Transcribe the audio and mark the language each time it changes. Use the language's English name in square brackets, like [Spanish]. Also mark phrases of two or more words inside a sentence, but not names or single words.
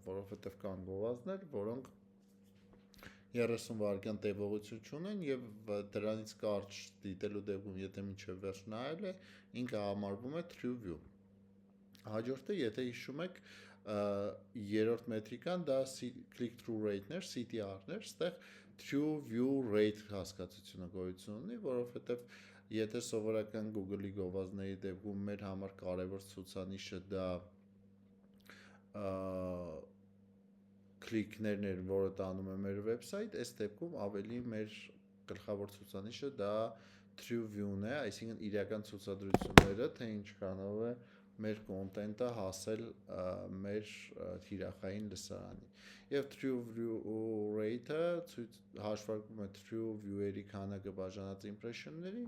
[Armenian] որովհետև կան գովազդներ, որոնք 30 վայրկյան տևողություն չունեն և դրանից կարճ դիտելու դեպքում, եթե մինչև վերջ նայել է, ինքը համարվում է True View։ Հաջորդը, եթե հիշում եք, երրորդ մետրիկան դա [English] click-through rate- [Armenian] ներ, CTR-ներ, ստեղ [English] True View Rate [Armenian] հասկացությունը գոյություն ունի, որովհետև եթե սովորական Google-ի գովազդների դեպքում մեր համար կարևոր ցուցանիշը դա քլիքներն էր, որը տանում է մեր վեբսայթ, այս դեպքում ավելի մեր գլխավոր ցուցանիշը դա True View-ն է, այսինքն իրական ցուցադրությունները, թե ինչքանով է մեր կոնտենտը հասել մեր թիրախային լսարանին։ Եվ [English] True View Rate- [Armenian] ը հաշվարկում է True View-երի քանակը բաժանած impression-ներին,